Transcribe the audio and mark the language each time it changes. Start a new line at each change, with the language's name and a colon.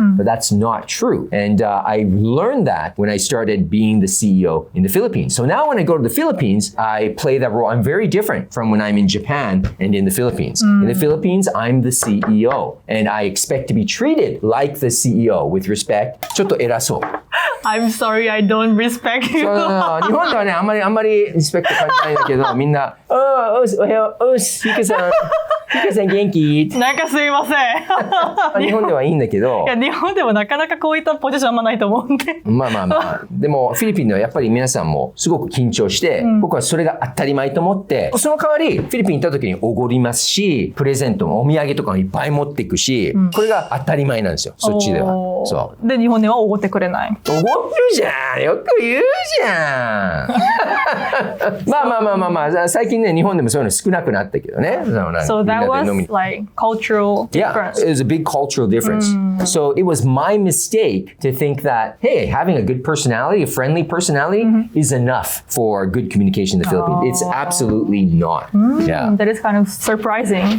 English: But that's not true. And I learned that when I started being the CEO in the Philippines. So now when I go to the Philippines, I play that role. I'm very different from when I'm in Japan and in the Philippines. In the Philippines, I'm the CEO. And I expect to be treated like the CEO with respect.
Japanese: ちょっと偉そう。
English: I'm sorry, I don't respect you.
Japanese: 日本ではね、あんまりリスペクト感じないんだけど、みんな、おはよう、ヒカさん元気なんかすいません。日本ではいいんだけど。いや、日本でもなかなかこういったポジションあんまないと思うんで。まあ。でも、フィリピンではやっぱり皆さんもすごく緊張して、僕はそれが当たり前と思って、その代わり、フィリピン行った時におごりますし、プレゼントもお土産とかもいっぱい持っていくし、これが当たり前なんですよ、そっちでは。そう。で、日本ではおごってくれない。おごってるじゃん、よく言うじゃん。まあ、最近ね、日本でもそういうの少なくなったけどね。
English: So that was like cultural difference. Yeah, it was a big cultural difference. So it was my mistake to think that, hey, having a good personality, a friendly personality is enough for good communication in the Philippines. It's absolutely not. Yeah. That is kind of surprising.